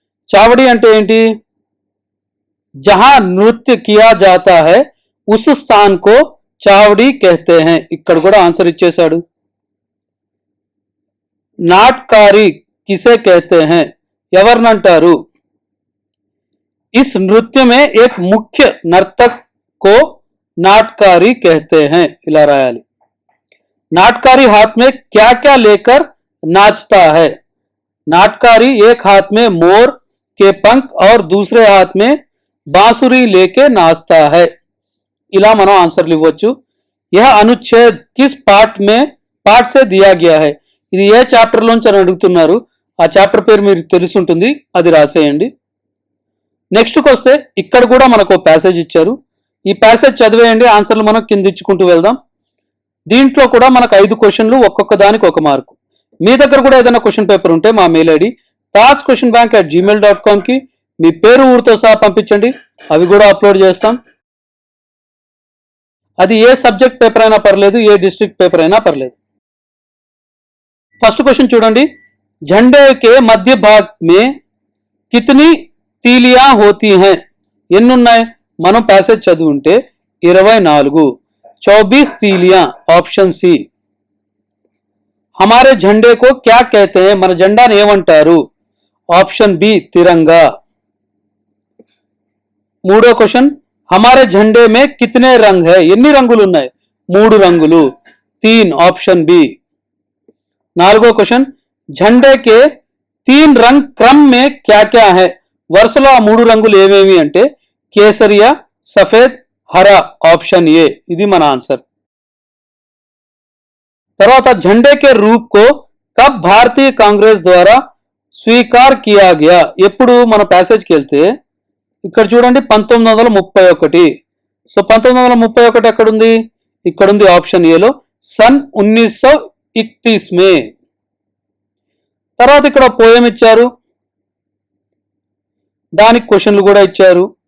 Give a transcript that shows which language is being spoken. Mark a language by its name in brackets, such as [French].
[Telugu] చావడి అంటే ఏంటి? [Hindi] జహా నృత్య కియా జాతా హై ఉస్ స్థాన్ కో చావడి कहते हैं. [Telugu] ఇక్కడ కూడా ఆన్సర్ ఇచ్చేశాడు. [Hindi] నాట్కారి కిసే कहते हैं? [Telugu] ఎవరినంటారు? [Hindi] इस नृत्य में एक मुख्य नर्तक को नाटकारी कहते हैं. [Telugu] ఇలా రాయాలి. [Hindi] नाटकारी हाथ में क्या क्या लेकर नाचता है? नाटकारी एक हाथ में मोर के पंख और दूसरे हाथ में बांसुरी लेके नाचता है. [Telugu] ఇలా మనం ఆన్సర్లు ఇవ్వచ్చు. [Hindi] यह अनुच्छेद किस पाठ से दिया गया है? [Telugu] ఇది ఏ చాప్టర్ లోంచి అని అడుగుతున్నారు. ఆ చాప్టర్ పేరు మీరు తెలుసుంటుంది, అది రాసేయండి. నెక్స్ట్కి వస్తే ఇక్కడ కూడా మనకు ప్యాసేజ్ ఇచ్చారు. ఈ ప్యాసేజ్ చదివేయండి, ఆన్సర్లు మనం కింద ఇచ్చుకుంటూ వెళ్దాం. దీంట్లో కూడా మనకు 5 క్వశ్చన్లు, ఒక్కొక్క దానికి 1 మార్కు. మీ దగ్గర కూడా ఏదైనా క్వశ్చన్ పేపర్ ఉంటే మా మెయిల్ ఐడి tajquestionbank@gmail.com కి మీ పేరు ఊరితో సహా పంపించండి. అవి కూడా అప్లోడ్ చేస్తాం. అది ఏ సబ్జెక్ట్ పేపర్ అయినా పర్లేదు, ఏ డిస్ట్రిక్ట్ పేపర్ అయినా పర్లేదు. ఫస్ట్ క్వశ్చన్ చూడండి. [Hindi] झंडे के मध्य भाग में कितनी तीलियां होती हैं? [Telugu] ఎన్నున్నాయి? మనం ప్యాసేజ్ చదువుంటే 24. 24 तीलियां. Option C. [Hindi] हमारे झंडे को क्या कहते हैं? [Telugu] మన జెండాను ఏమంటారు? ఆప్షన్ బి తిరంగా. మూడో క్వశ్చన్. [Hindi] हमारे झंडे में कितने रंग है? [Telugu] ఎన్ని రంగులు ఉన్నాయి? 3 రంగులు. 3. Option B. నాలుగో క్వశ్చన్. [Hindi] झंडे के 3 रंग क्रम में क्या क्या है? [Telugu] వరుసలో ఆ 3 రంగులు ఏమేమి అంటే కేసరియా, సఫేద్, హరా. Option ఏ. ఇది మన ఆన్సర్. [Hindi] తర్వాత झंडे के रूप को कब भारतीय कांग्रेस द्वारा स्वीकार किया गया? [Telugu] ఎప్పుడు మన ప్యాసేజ్కి వెళ్తే ఇక్కడ చూడండి 1931. సో 1931 ఎక్కడుంది? ఇక్కడుంది ఆప్షన్ ఏలో. [Hindi] सन 1931 మే. [Telugu] తర్వాత ఇక్కడ పోయం ఇచ్చారు, దానికి క్వశ్చన్లు కూడా ఇచ్చారు.